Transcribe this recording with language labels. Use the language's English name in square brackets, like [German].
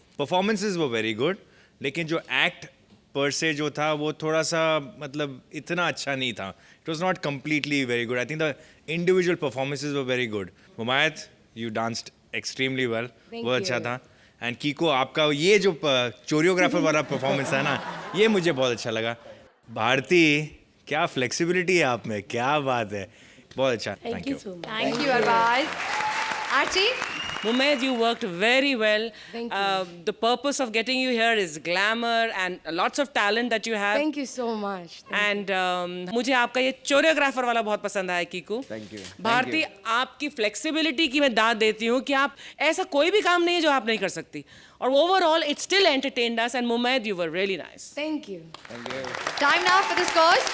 [Hindi] Performances वो very good, लेकिन जो एक्ट पर से जो था वो थोड़ा सा मतलब इतना अच्छा नहीं था. [English] It was not completely very good. I think the individual performances were very good. [Hindi] मुमायत, [English] you danced extremely well, [Hindi] बहुत अच्छा था। एंड कीको, आपका ये जो कोरियोग्राफर वाला परफॉर्मेंस है ना, ये मुझे बहुत अच्छा लगा। भारती, क्या फ्लेक्सिबिलिटी है आप में, क्या बात है, बहुत अच्छा। [English] Thank you. Thank you, Arbaz. Archie? Mumed, you worked very well. The purpose of getting you here is glamour and lots of talent that you have. Thank you so much. [Hindi] And मुझे आपका ये choreographer वाला बहुत पसंद आया Kiku. [English] Thank you. [Hindi] Bharti, आपकी flexibility की मैं दाद देती हूँ कि आप ऐसा कोई भी काम नहीं है जो आप नहीं कर सकती, और [English] Overall it still entertained us, and Mumed, you were really nice. Thank you. Time now for the scores.